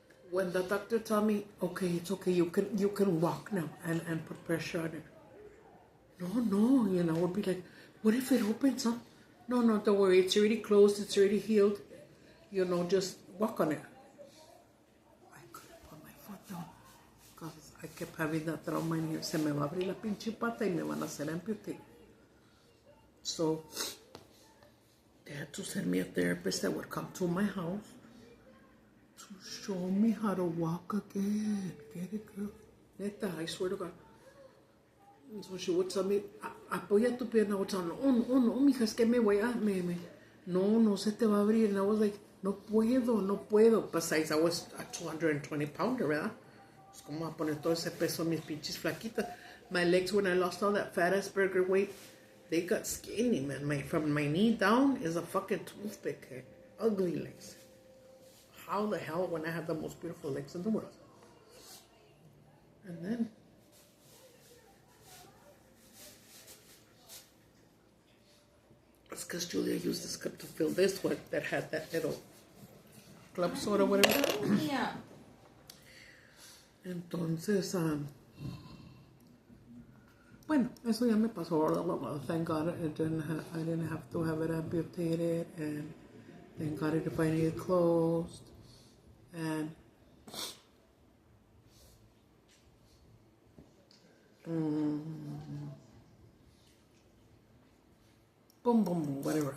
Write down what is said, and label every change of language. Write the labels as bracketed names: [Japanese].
[English] When the doctor told me, okay, it's okay, you can walk now and put pressure on it. No, I would be like, what if it opens, huh? No, don't worry. It's already closed. It's already healed. Just walk on it. I couldn't put my foot down because I kept having that trauma in here. [Spanish] Se me va a abrir la pinche pata y me van a hacer amputate. [English] So they had to send me a therapist that would come to my house to show me how to walk again. Get it, girl? Neta, I swear to God. And so she would tell me, [Spanish] apoya tu pierna. [English] I would tell her, [Spanish] no, mija, es que me voy a, no se te va a abrir. [English] And I was like, [Spanish] no puedo. [English] Besides, I was a 220 pounder, [Spanish] ¿verdad? Es como a poner todo ese peso en mis pinches flaquitas. [English] My legs, when I lost all that fat ass burger weight, they got skinny, man. From my knee down is a fucking toothpick. Ugly legs. How the hell when I have the most beautiful legs in the world? And then it's because Julia used this cup to fill this one that had that little club soda, whatever. Yeah. [Spanish] Entonces, bueno, eso ya me pasó. [English] Thank God I didn't have to have it amputated, and thank God it finally closed. And boom, whatever.